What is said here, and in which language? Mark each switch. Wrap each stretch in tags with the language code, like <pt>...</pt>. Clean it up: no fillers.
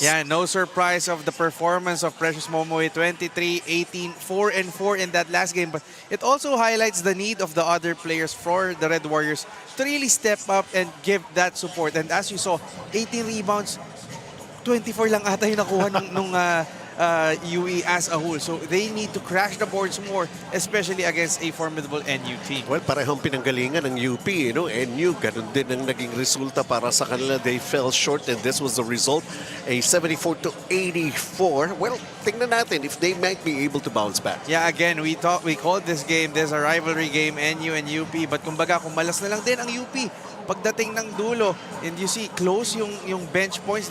<en>Yeah, no surprise of the performance of Precious Momoe, 23, 18, 4 and 4 in that last game. But it also highlights the need of the other players for the Red Warriors to really step up and give that support. And as you saw, 18 rebounds, 24 lang ata yung nakuha nung UE as a whole. So they need to crash the boards more, especially against a formidable NU team.</en> <tl>Well, parehong pinanggalingan ng UP, you know, NU, ganun din ang naging resulta para sa kanila.</tl> <en>They fell short and this was the result, a 74-84. Well, tingnan natin if they might be able to bounce back. Yeah, again, we called this game, there's a rivalry game, NU and UP, but kumbaga, kumalas na lang din ang UP pagdating ng dulo, and you see close yung bench points.</en>